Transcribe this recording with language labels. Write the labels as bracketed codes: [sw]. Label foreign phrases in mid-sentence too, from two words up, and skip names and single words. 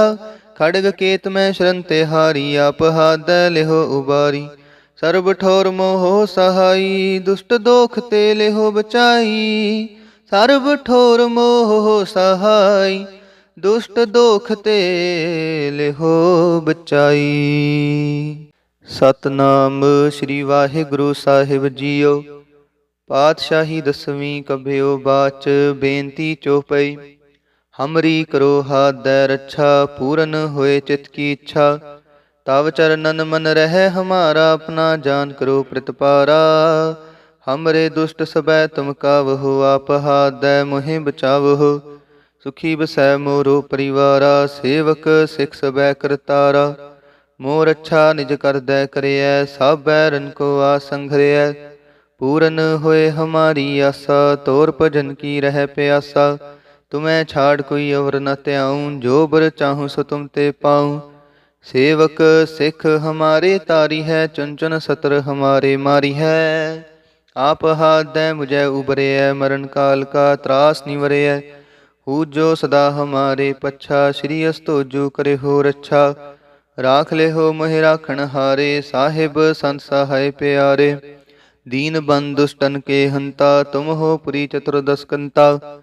[bra] खड़ग केत में शरण ते हारी, आप हाथ लेहो उबारी। सर्ब ठोर मोहो सहाई, दुष्ट दोख ते लेहो बचाई। सर्ब ठोर मोहो सहाई, दुष्ट दोख ते लेहो बचाई। सतनाम श्री वाहिगुरु साहिब जीओ। पातशाही दसवीं कभ्यो बाच, बेनती चौपई। हमरी करो हाथ दै रक्षा, पूरन होए चित की इच्छा। तव चरणन मन रह हमारा, अपना जान करो प्रतिपारा। हमरे दुष्ट सबै तुम कावहो, आप हाथ दै मोहि बचावहो। सुखी बसै मोरो परिवारा, सेवक सिख सबै करतारा। मोर अच्छा निज कर दै करियै, सब बैरन को आसंघरियै। पूरन होए हमारी आशा, तोर भजन की रह प्यासा। तुम्हें छाड़ कोई और न त्याऊं, जो बर चाहूं सो तुम ते पाऊं। सेवक सिख हमारे तारी है, चुन चुन सतर हमारे मारी है। आप हाथ दे मुझे उबरे है, मरण काल का त्रास निवरे है। जो सदा हमारे पच्छा, श्री अस्तोजु करे हो रच्छा। राख ले हो मोहि राखण हारे, साहिब संत सहाय प्यारे। दीन बंधु दुष्टन के हंता, तुम हो पुरी चतुर्दश कंता।